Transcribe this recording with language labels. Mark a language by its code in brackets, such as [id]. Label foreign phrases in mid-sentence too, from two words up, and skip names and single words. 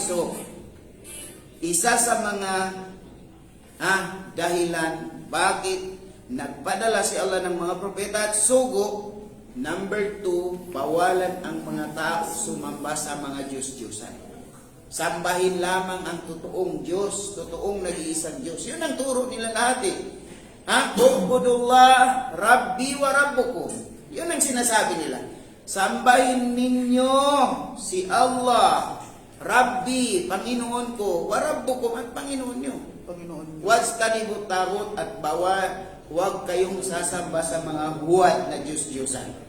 [tl] So, isa sa mga dahilan bakit nagpadala si Allah ng mga propeta at sugo. Number 2, bawalan ang mga tao sumamba sa mga Diyos-Diyosan. Sambahin lamang ang totoong Diyos, totoong nag-iisang Diyos. Yun ang turo nila lahat eh. [ar] اعبدوا الله ربي وربكم. [tl] Yun ang sinasabi nila. Sambahin ninyo si Allah, Rabbi, Panginoon ko, [ar] وربكم [tl] at Panginoon nyo. [ar] واجتنبوا الطاغوت [tl] at huwag kayong sasamba sa mga huwad na Diyos-Diyosan.